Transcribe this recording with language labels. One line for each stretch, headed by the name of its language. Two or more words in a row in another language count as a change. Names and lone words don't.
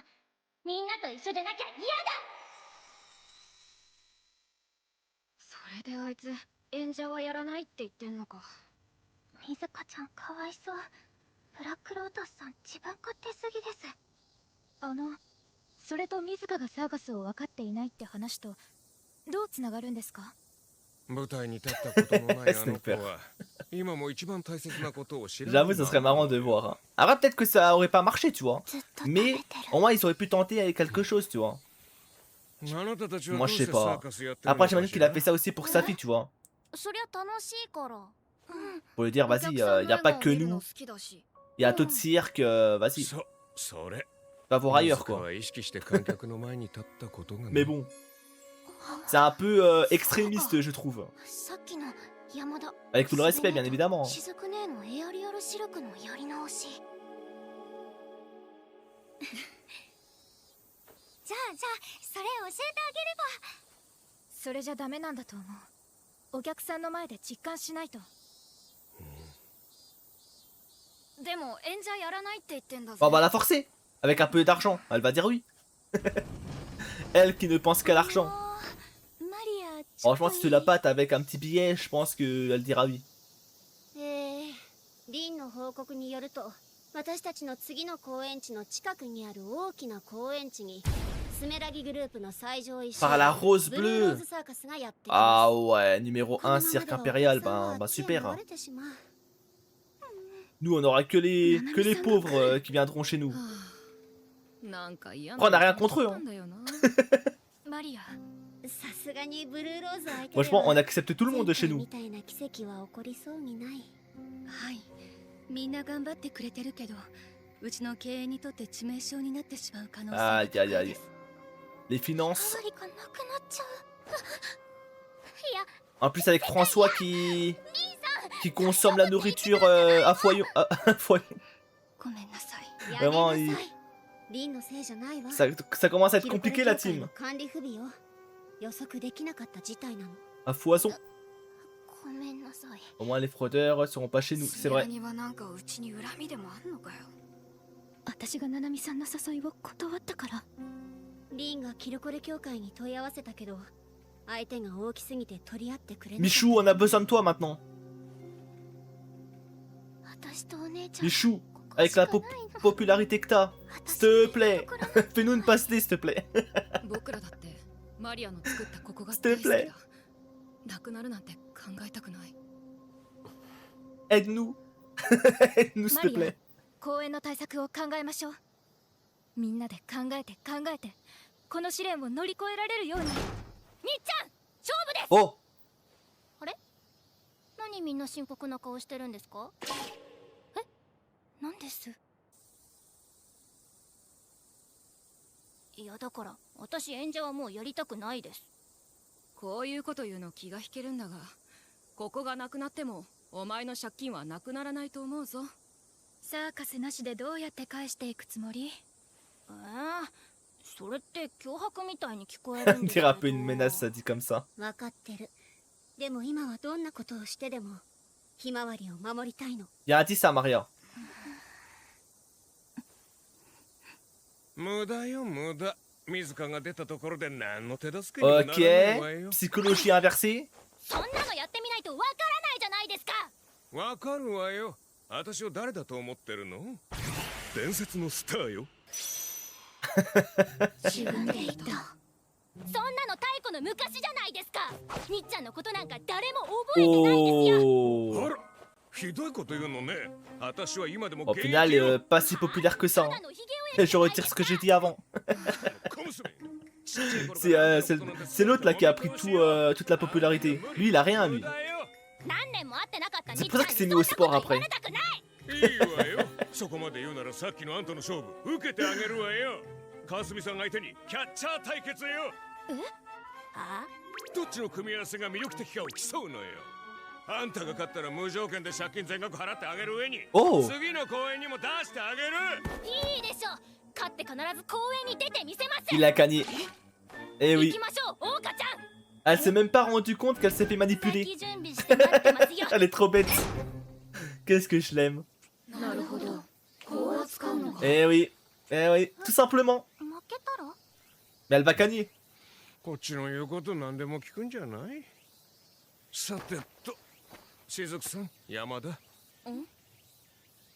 Japanese: みんなと一緒でなきゃ嫌だ。それであいつ演者はやらないって言ってんのか。水香ちゃんかわいそう。ブラックロータスさん自分勝手すぎです。それと自らがサーカスを分かっていないって話とどうつながるんですか？舞台に立ったことのないあの子は今も一番大切なことを知らない。
French: J'avoue, ça serait marrant de voir. Hein. Après, peut-être que ça aurait pas marché, tu vois.
Japanese: ずっと食べ
French: Mais
Japanese: てる。
French: au moins, ils auraient pu tenter avec quelque chose, tu vois.
Japanese: あなたたちは
French: Moi,
Japanese: ど
French: je
Japanese: うし
French: sais
Japanese: てサー
French: pas.
Japanese: カスやってるのか
French: Après,
Japanese: し
French: j'imagine qu'il
Japanese: ら
French: a fait ça aussi pour sa fille, tu vois.
Japanese: そりゃ楽しいから。
French: Pour lui dire, vas-y, y a pas que nous. Il y a d'autres cirques, vas-y,
Japanese: それ
French: va voir ailleurs,
Japanese: 自ら
French: quoi.
Japanese: は意識して観客の前に立ったことがない。
French: Mais bon. C'est un peu extrémiste, je trouve.
Japanese: さっきの山田。
French: Avec tout le respect, bien évidemment.
Japanese: 雫姉のエアリアルシルクのやり直し。じゃあそれ教えてあげれば。それじゃダメなんだと思う。お客さんの前で実感しないと。でも演者やらないって言ってんだぜ。
French: On va la forcer. Avec un peu d'argent. Elle va dire oui. Elle qui ne pense qu'à l'argent. Franchement, si tu la pâtes avec un petit billet, je pense qu'elle dira oui.
Japanese: リンの報告によると、私たちの次の公演地の近くにある大きな公演地にスメラギグループの最上位
French: Par la rose
Japanese: ブルーロー
French: bleue.
Japanese: ズサーカスがやってき
French: Ah
Japanese: ます。
French: ouais, numéro 1, cirque impérial. Ben super. Hein. Nous, on aura que les pauvres qui viendront chez nous. Après, on n'a rien contre eux. Hein.
Japanese: マリア、さすがにブルーローズ相手で
French: Franchement,
Japanese: は
French: on accepte tout le monde de chez
Japanese: 前回
French: nous.
Japanese: みたいな奇跡は起こりそうにない。はい、みんな頑張ってくれてるけど、うちの経営にとって致命傷になってしまう可能性が
French: Aïe
Japanese: 高
French: aïe
Japanese: いで
French: aïe.
Japanese: す。
French: Les finances.
Japanese: 周りがなくなっちゃう。いや、
French: En plus, avec François qui consomme la nourriture à foyer. À foyer.
Japanese: ごめんなさい。や
French: Vraiment,
Japanese: めなさい。リンのせいじゃないわ。
French: ça commence à être compliqué la team.
Japanese: 管理不備よ。予測できなかった事態なの。
French: À foison.
Japanese: ごめんなさい。
French: Au moins, les fraudeurs seront pas chez nous, c'est vrai.
Japanese: にはなんかうちに恨みでもあんのかよ。私がナナミさんの誘いを断ったから。リンがキルコレ協会に問い合わせたけど、相手が大きすぎて取り合ってくれなかった。
French: Michou, on a besoin de toi maintenant.
Japanese: 私とお姉ちゃん。
French: Michou, avec la popularité que t'as, s'il te plaît, fais-nous une passe s'il te plaît.
Japanese: 僕らだってマリアの作ったここが
French: S'il te
Japanese: 大好き
French: plaît.
Japanese: だ。なくなるなんて考えたくない。
French: Aide-nous. Aide-nous s'il te plaît.
Japanese: 公演の対策を考えましょう。みんなで考えてこの試練を乗り越えられるように。みっちゃん、勝負です。
French: Oh,
Japanese: 何みんな深刻な顔してるんですか？え？なんです？いやだから私演者はもうやりたくないです。こういうこと言うの気が引けるんだが、ここがなくなってもお前の借金はなくならないと思うぞ。サーカスなしでどうやって返していくつもり？それって脅迫みたいに聞こえる
French: on
Japanese: んですけ
French: dirait
Japanese: ど。
French: un peu une menace, ça dit comme ça.
Japanese: わかってる。でも今はどんなことをしてでもひまわりを守りたいの。
French: Y'a dit ça, Maria.
Japanese: 無駄よ無駄。自らが出たところで何の手助けにもならないわ
French: Ok,
Japanese: よ。
French: psychologie inversée.
Japanese: そんなのやってみないとわからないじゃないですか。わかるわよ。私を誰だと思ってるの？伝説のスターよ。自分で言った。そんなの太古の昔じゃないですか。みっちゃんのことなんか誰も覚えてないですよ。
French: Oh.
Japanese: あら、ひどいこと言うのね。私は今でも
French: Au final, pas si populaire que ça.
Japanese: た
French: Hein.
Japanese: だのひげおや
French: Je retire ce que j'ai dit avant. C'est l'autre là qui a pris toute la popularité. Lui, il a rien, lui.
Japanese: 何年も会ってなかった
French: C'est
Japanese: みっ
French: pour
Japanese: ちゃ
French: ça
Japanese: ん
French: qu'il s'est
Japanese: に
French: mis
Japanese: そん
French: au
Japanese: な
French: sport
Japanese: こと言わ
French: après.
Japanese: れたくない。いいわよ。そこまで言うならさっきのあんたの勝負受けてあげるわよ。かすみさん相手にキャッチャー対決よ。あ？どっちの組み合わせが魅力的かを競うのよ。あんたが勝ったら無条件で借金全額払ってあげる上に、おう次の公演にも出してあげる。いいでしょ。勝って必ず公演に出てみせます。
French: Il a gagné. Eh
Japanese: 行
French: oui.
Japanese: きましょう、桜花ちゃん。
French: Elle s'est même pas rendue compte qu'elle s'est fait manipuler.
Japanese: 先準備して待ってますよ。
French: Elle est trop bête. Qu'est-ce que je l'aime.
Japanese: なるほど。こう扱うのか。
French: Eh oui. Eh oui. Tout simplement.
Japanese: 負けたら？
French: Mais elle va gagner.
Japanese: こっちの言うこと何でも聞くんじゃない？さてと、しずくさん、山田。